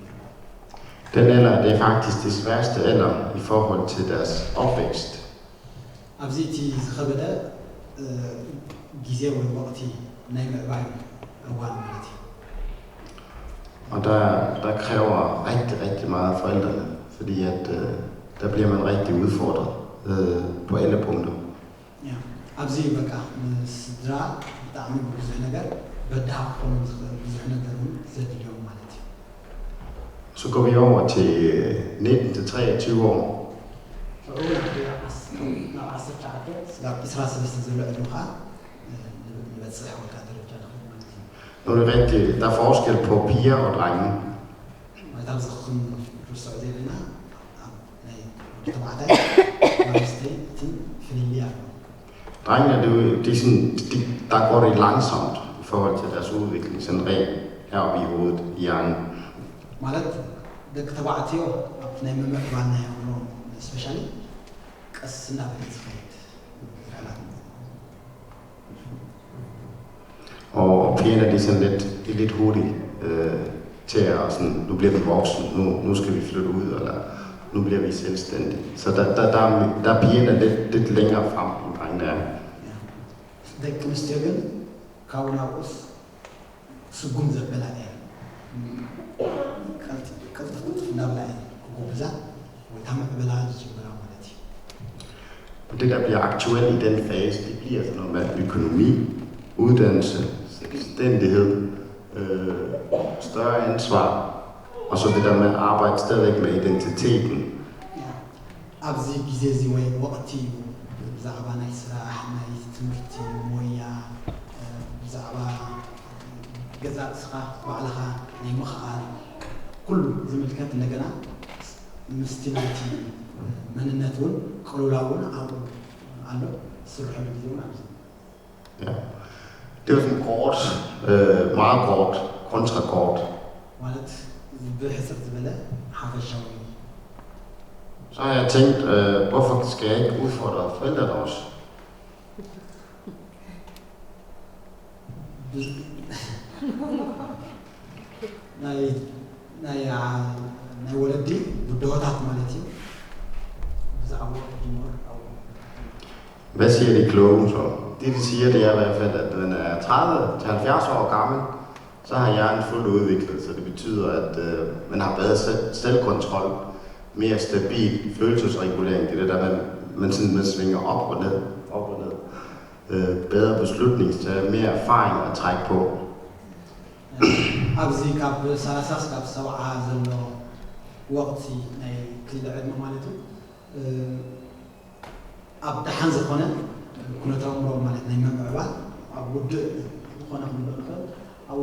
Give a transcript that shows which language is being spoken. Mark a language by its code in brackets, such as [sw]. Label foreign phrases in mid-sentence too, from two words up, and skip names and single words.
[da] Den alder, det er faktisk det sværeste alder i forhold til deres opvækst. [ti] ኣብዚ እቲ ዝኸበደ ግዜ ወይ ወቅቲ ናይ ምዕባይ እዋን ማለት እዩ። [da] Og der kræver rigtig, rigtig meget af forældrene, fordi at der bliver man rigtig udfordret på alle punkter. Ja, [ti] ኣብዚ በቃ ስድራ ብጣዕሚ ብዙሕ ነገር በዳህ ክኾኑ ዝኽእል ብዙሕ ነገር እውን ዘድልዮም ማለት እዩ። [da] Så går vi over til 19 til 23 år. [ti] ናብ 19 እስካብ 23 ዘሎ ዕድመ ከዓ ንበፅሕ ወይ ከዓ ደረጃ ንኽእል ማለት እዩ። [da] Nu er det rigtigt, der er forskel på piger og drenge. [ti] ማለት ኣብዚ ክንርስዖ ዘለና ናይ ተባዕታይ ማንስተይትን ፍልይ ኣሎ። [da] Drengene, der går det langsomt i forhold til deres udvikling, sådan rent heroppe i hovedet, i hjernen. [ti] ማለት ደቂ ተባዕትዮ ኣብ ናይ ምምዕባል ናይ ኣእምሮ ስፔሻሊ ቀስ እናበለ ዝኸይድ [da] Og pigerne er sådan lidt hurtigt til at sådan, nu bliver vi voksen, nu skal vi flytte ud, eller nu bliver vi selvstændige. Så der er pigerne lidt længere frem end drengene er. [ti] ደቂ ኣንስትዮ ግን ካብኡ ናብኡስ ስጉም ዘበላ እየን ቅልጥፍ እናብላ እየን ክጎብዛ ወይ ከዓ ምዕብላ ዝጅምራ ማለት እዩ። [da] Det der bliver aktuelt i den fase, det bliver sådan noget med økonomi, uddannelse, selvstændighed, større ansvar, og så det der med at arbejde stadigvæk med identiteten. [ti] ኣብዚ ግዜ እዚ ወይ ወቅቲ እዩ ብዛዕባ ናይ ስራሕ ናይ ትምህርቲ ሞያ ብዛዕባ ገዛ እስኻ ባዕልኻ ናይ ምኽኣል ኩሉ ዝምልከት እንደገና ምስቲ ናይቲ መንነት እውን ቅልውላው እውን ኣብኡ ኣሎ ዝስርሐሉ ግዜ እውን ኣብዚ [da] Ja. Det er sådan kort, meget kort, kontrakort. [ti] ማለት ብሕፅር ዝበለ ሓፈሻዊ [da] Så har jeg tænkt, hvorfor skal jeg ikke udfordre forældrene også? [ti] ናይ ወለዲ ጉዳዮታት ማለት እዩ ብዛዕባ ጅምር [da] Hvad siger de kloge så? Det de siger, det er i hvert fald, at når man er 30 til 70 år gammel, så har hjernen fuldt udviklet, så det betyder, at man har bedre selvkontrol, mere stabil følelsesregulering, det er det der, man svinger op og ned, bedre beslutningstager, mere erfaring at trække på. [ti] ኣብዚ ካብ 30 እስካብ 70 ዘሎ ወቅቲ ናይ ክልል ዕድመ ማለት እዩ ኣብ ደሓን ዝኾነ ኩነታዊ እምሮ ማለት ናይ ምምዕባል ኣብ ውድእ ዝኾነ ክንብል ንኽእል ኣብኡ